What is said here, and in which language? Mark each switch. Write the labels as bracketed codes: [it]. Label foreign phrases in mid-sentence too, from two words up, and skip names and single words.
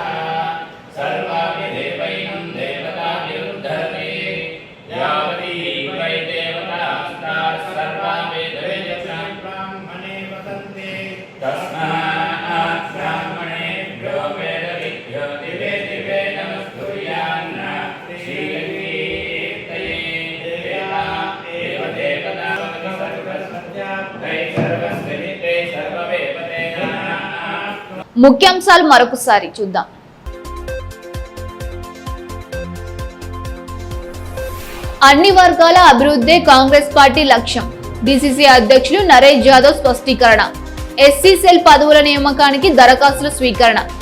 [sa] सर्वापि देवैनं देवताभिरुद्धरति यावती वै देवतास्ताः सर्वा वेदवेदसां ब्राह्मणे वसन्ते तस्मात् ब्राह्मणेभ्यो वेदविद्यो दिवे दिवे नमस्कुर्यान्न श्रीलक्ष्मीर्तये देवा एव देवता सर्वस्वत्याप्तै सर्वस्वनित्यै सर्ववेपते [te] ముఖ్యాంశాలు మరొకసారి చూద్దాం. అన్ని వర్గాల అభివృద్ధి కాంగ్రెస్ పార్టీ లక్ష్యం. డిసిసి అధ్యక్షులు నరేష్ యాదవ్ స్పష్టీకరణ. ఎస్సీ సెల్ పదవుల నియామకానికి దరఖాస్తుల స్వీకరణ.